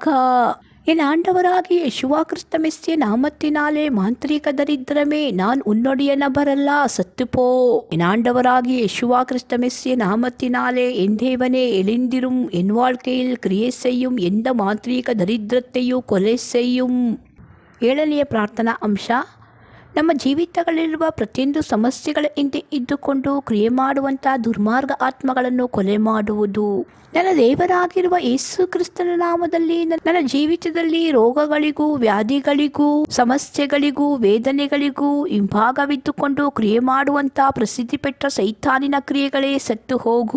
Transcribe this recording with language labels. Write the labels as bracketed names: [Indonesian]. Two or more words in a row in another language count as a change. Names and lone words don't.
[Tamil] என் ஆண்டவராகிய யேசுவா கிறிஸ்தமிஸ்ய நாமத்தினாலே மாந்திரீக தரித்திரமே நான் உன்னுடைய நபரல்லா சத்துப்போ. என் ஆண்டவராகிய யேசுவா கிறிஸ்தமிஸ்ய நாமத்தினாலே என் தேவனே எழுந்திரும். என் வாழ்க்கையில் கிரியை செய்யும் எந்த மாந்திரீக தரித்திரத்தையும் ಕೊಲೆ செய்யும். [Kannada] ಏಳನೆಯ ಪ್ರಾರ್ಥನಾ ಅಂಶ, ನಮ್ಮ ಜೀವಿತಗಳಲ್ಲಿರುವ ಪ್ರತಿಯೊಂದು ಸಮಸ್ಯೆಗಳ ಹಿಂದೆ ಇದ್ದುಕೊಂಡು ಕ್ರಿಯೆ ಮಾಡುವಂಥ ದುರ್ಮಾರ್ಗ ಆತ್ಮಗಳನ್ನು ಕೊಲೆ ಮಾಡುವುದು. ನನ್ನ ದೇವರಾಗಿರುವ ಯೇಸು ಕ್ರಿಸ್ತನ ನಾಮದಲ್ಲಿ ನನ್ನ ಜೀವಿತದಲ್ಲಿ ರೋಗಗಳಿಗೂ ವ್ಯಾಧಿಗಳಿಗೂ ಸಮಸ್ಯೆಗಳಿಗೂ ವೇದನೆಗಳಿಗೂ ಹಿಂಭಾಗವಿದ್ದುಕೊಂಡು ಕ್ರಿಯೆ ಮಾಡುವಂಥ ಪ್ರಸಿದ್ಧಿ ಪೆಟ್ಟ ಸೈತಾನಿನ ಕ್ರಿಯೆಗಳೇ ಸತ್ತು ಹೋಗು.